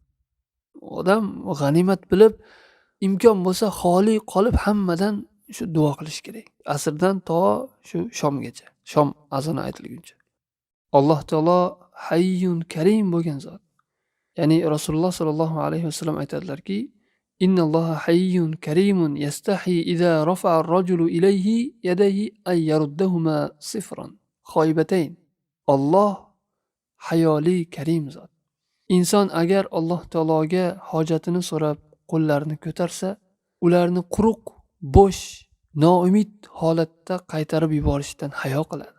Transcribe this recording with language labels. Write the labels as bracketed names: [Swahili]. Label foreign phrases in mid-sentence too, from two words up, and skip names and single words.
[Uzbek] Odam g'animat bilib imkon bo'lsa xoli qolib hammadan shu duo qilish kerak. Asrdan to shu shomgacha, shom azoni aytilguncha. Alloh taolo [Arabic] حيي كريم [Uzbek] bo'lgan zot. Ya'ni Rasululloh sollallohu alayhi vasallam aytadilarki, [Arabic] إن الله حيي كريم يستحيي إذا رفع الرجل إليه يديه أن يردهما صفرا خائبتين. [Uzbek] Alloh hayoli karim zot. Inson agar Alloh taologa hojatini so'rab qo'llarini ko'tarsa, ularni quruq, bo'sh, noumid holatda qaytarib yuborishdan hayo qiladi.